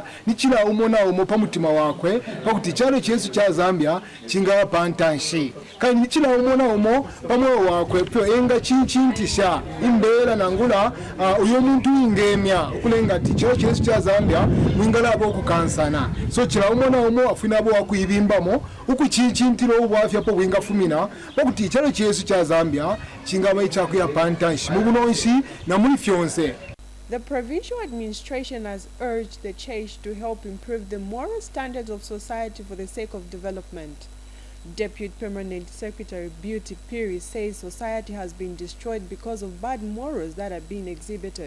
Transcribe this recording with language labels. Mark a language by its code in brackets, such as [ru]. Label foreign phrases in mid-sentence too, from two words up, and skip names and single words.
[bem] nikira umona umupa mutima wakwe pakuti icyaro cyesu cya Zambia kingaba pantanshi kandi nikira umona umo pamwe wakwe pyo enga chinchintisha imbera nangula uyo muntu ingemya kulenga ati icyaro cyesu cya Zambia mwingala abo kukansana so kira umona umo afuna abo wakuyibimbamo ukuchichintiro obwafya po bwenga fumina bokuti ichalo chesu cha Zambia chingaba ichakuya pantanshi mubunonshi na muri fyonse. [en] The provincial administration has urged the church to help improve the moral standards of society for the sake of development. Deputy Permanent Secretary Beauty Piri says society has been destroyed because of bad morals that are being exhibited.